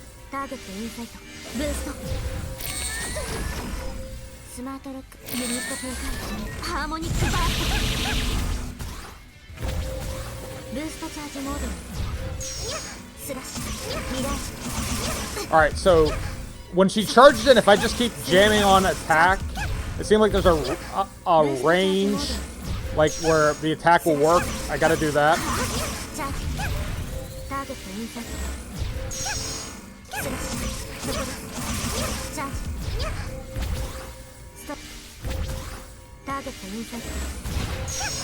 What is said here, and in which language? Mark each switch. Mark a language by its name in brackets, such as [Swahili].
[Japanese] ターゲットインサイト。ブーストスマートロックユニット展開。ハーモニックバースト。ブーストチャージモードにスラッシュミラージュ。 [English] Alright, so when she charges in, if I just keep jamming on attack, it seems like there's a range, like where the attack will work. I gotta do that. [Japanese] チャージターゲットインサイト。スラッシュそこです。チャージストップターゲットインサイト。